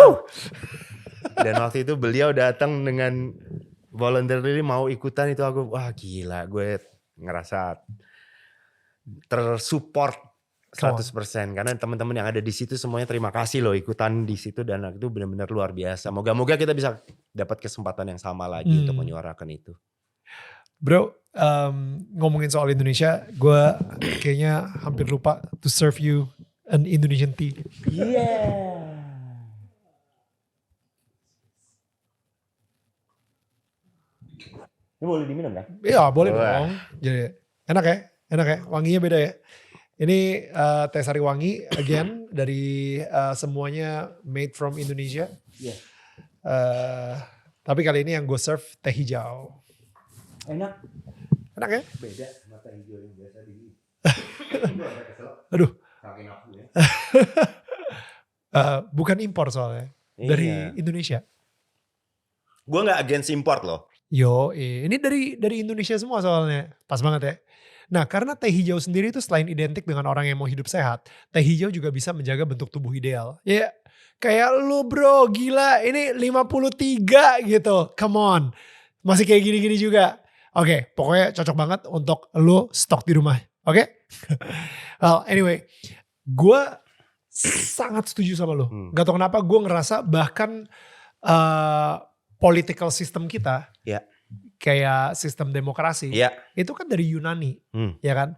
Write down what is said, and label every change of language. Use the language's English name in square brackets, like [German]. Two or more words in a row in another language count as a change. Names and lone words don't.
[Indonesian] Dan waktu itu beliau datang dengan voluntarily mau ikutan, itu aku wah gila, gue ngerasa tersupport 100% karena teman-teman yang ada di situ semuanya terima kasih loh ikutan di situ dan itu benar-benar luar biasa. Moga-moga kita bisa dapat kesempatan yang sama lagi untuk menyuarakan itu. Bro, ngomongin soal Indonesia, gue kayaknya hampir lupa [English] to serve you an Indonesian tea. Yeah. [Indonesian] Ini boleh diminum kan? Iya boleh dong. Jadi enak ya, wanginya beda ya. Ini teh sari wangi again dari semuanya [English] made from Indonesia. Yeah. [Indonesian] Tapi kali ini yang gue serve teh hijau. Enak ya? Beda sama teh hijau yang biasa di. Aduh. Saking aku ya. Bukan impor soalnya dari Indonesia. Gue nggak [English] against import [Indonesian] loh. Ini dari Indonesia semua soalnya. Pas banget ya. Nah karena teh hijau sendiri itu selain identik dengan orang yang mau hidup sehat, teh hijau juga bisa menjaga bentuk tubuh ideal. Ya kayak lu bro, gila ini 53 gitu. [English] Come on. [Indonesian] Masih kayak gini-gini juga. Oke, pokoknya cocok banget untuk lu stok di rumah. Oke? [English] Well anyway, [Indonesian] gue sangat setuju sama lu. Gak tau kenapa gue ngerasa bahkan [English] political system [Indonesian] kita, kayak sistem demokrasi, itu kan dari Yunani, ya kan?